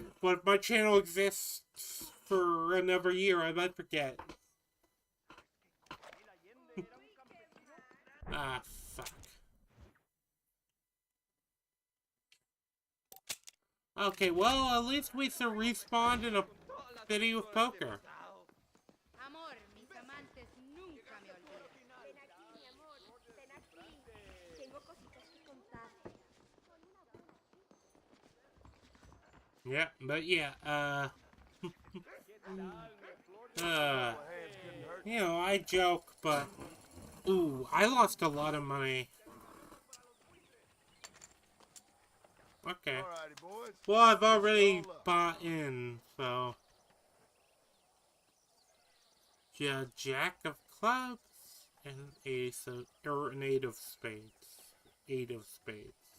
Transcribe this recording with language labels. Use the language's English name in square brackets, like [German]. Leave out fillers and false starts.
[English] But if my channel exists for another year, I might forget. Ah, fuck. Okay, well, at least we respawned in a city with poker. [Spanish] Amor, mis amantes nunca me olvidan. Ven aquí, mi amor. Ven aquí. Tengo cositas que contar. [English] Yeah, but yeah, you know, I joke, but ooh, I lost a lot of money. Okay. Well, I've already bought in, so yeah, Jack of clubs and ace of or an 8 of spades. 8 of spades.